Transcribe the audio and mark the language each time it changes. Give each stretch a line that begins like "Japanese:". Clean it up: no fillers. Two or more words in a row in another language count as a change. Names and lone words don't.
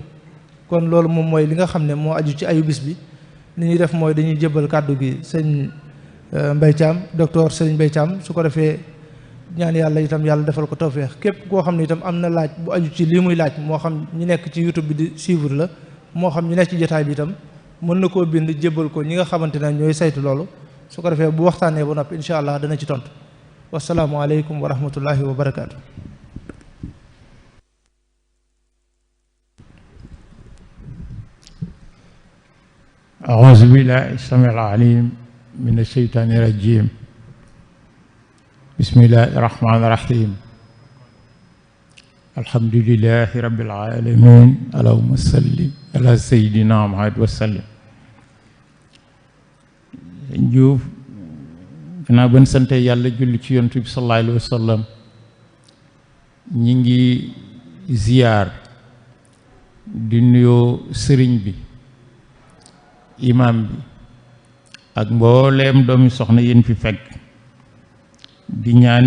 Wolof: kon loolu moom mooy li nga xam ne moo aju ci ayu bis bi li ñuy def mooy dañuy jébbal kàddu gi sëñ Mbaye Thiam docteur sëriñ Mbaye Thiam su ko defee ñaan yàlla itam yàlla defal ko tawfeex képp koo xam ne itam am na laaj bu aju ci lii muy laaj moo xam ñi nekk ci YouTube bi di suivre la moo xam ñi nekk ci jotaay bi itam mën na koo bind jébbal ko ñi nga xamante ne ñooy saytu loolu su ko defee bu waxtaanee ba noppi
Arabic: إن شاء الله
Wolof: dana ci tontu.
Arabic: والسلام عليكم ورحمة الله وبركاته. أعوذ بالله السميع العليم من الشيطان الرجيم بسم الله الرحمن الرحيم الحمد لله رب العالمين اللهم صل على سيدنا محمد وسلم.
Wolof: Diouf gannaaw ban sante yàlla julli ci yonent bi
Arabic: صلى الله عليه وسلم
Wolof: ñi ngi ziyaar di nuyoo sëriñ bi imam bi ak mbooleem doomi soxna yéen fi fekk di ñaan